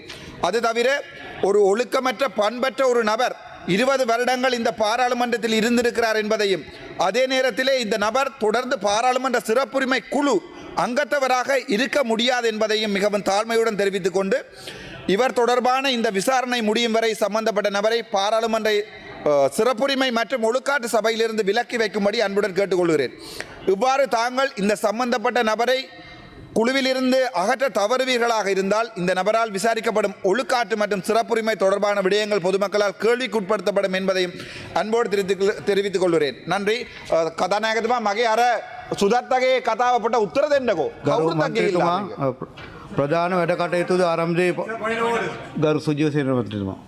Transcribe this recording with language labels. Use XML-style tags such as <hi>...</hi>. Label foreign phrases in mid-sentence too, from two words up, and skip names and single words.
<ta>அது தவிர ஒரு ஒழுக்கமற்ற பண்பற்ற ஒரு நபர் 20 வருடங்கள் இந்த பாராளுமன்றத்தில் இருந்திருக்கிறார் என்பதையும், அதே நேரத்திலே இந்த நபர் தொடர்ந்து பாராளுமன்ற சிறப்புரிமை குழு அங்கத்தவராக இருக்க முடியாது என்பதையும் மிகவும் தாழ்மையுடன் தெரிவித்துக் கொண்டு, இவர் தொடர்பான இந்த விசாரணை முடியும் வரை சம்பந்தப்பட்ட நபரை பாராளுமன்ற சிறப்புரிமை மற்றும் ஒழுக்காட்டு சபையிலிருந்து விலக்கி வைக்கும்படி அன்புடன் கேட்டுக்கொள்கிறேன். இவ்வாறு தாங்கள் இந்த சம்பந்தப்பட்ட நபரை குழுவிலிருந்து அகற்ற தவறுவீர்களாக இருந்தால் இந்த நபரால் விசாரிக்கப்படும் ஒழுக்காற்று மற்றும் சிறப்புரிமை தொடர்பான விடயங்கள் பொதுமக்களால் கேள்விக்குட்படுத்தப்படும் என்பதையும் அன்போடு தெரிவித்துக் கொள்கிறேன். நன்றி.</ta> <si>கதாநாயகத்துமா මගේ අර සුදත්තගේ කතාව අපට උත්තර දෙන්නකෝ. ගරු මන්ත්‍රීතුමා ප්‍රධාන වැඩ කටයුතුද ආරම්භයේ ගරු සුජීව සේනාපතිතුමා</si>